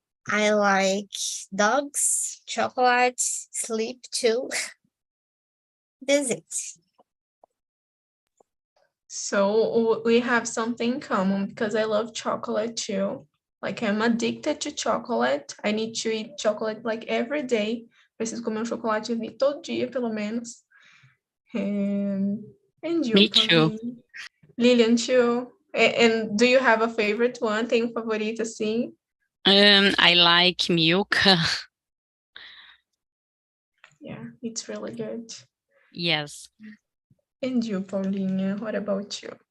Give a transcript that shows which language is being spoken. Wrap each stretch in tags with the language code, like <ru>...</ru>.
<en>I like dogs, chocolate, sleep too. That's it. So we have something in common because I love chocolate too. Like, I'm addicted to chocolate. I need to eat chocolate like every day.</en> <pt>Preciso comer chocolate ali todo dia, pelo menos.</pt> <en>And you, Me too. Lilian too. And do you have a favorite one?</en> <pt>Tem um favorito assim?</pt> <en>I like milk. Yeah, it's really good. Yes. And you, Paulinha, what about you?</en>